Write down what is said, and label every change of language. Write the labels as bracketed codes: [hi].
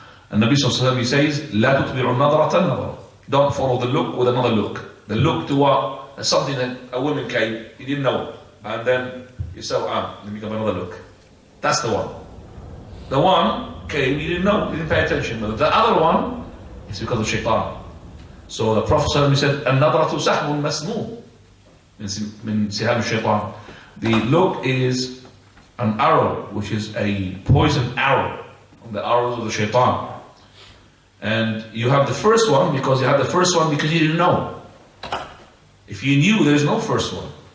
[en] And Nabi Sallallahu Alaihi Wasallam, he says, [ar] لا تتبعوا النظرة النظرة. [en] Don't follow the look with another look. The look to what? That's something that a woman came, you didn't know. And then you say, let me give another look. That's the one. The one came, you didn't know, you didn't pay attention. But the other one, it's because of shaitan. So the Prophet ﷺ said, [ar] النظرة سهم مسموم من سهام الشيطان. [en] The look is an arrow, which is a poison arrow, the arrows of the shaitan. And you have the first one because you you didn't know. If you knew, there is no first one.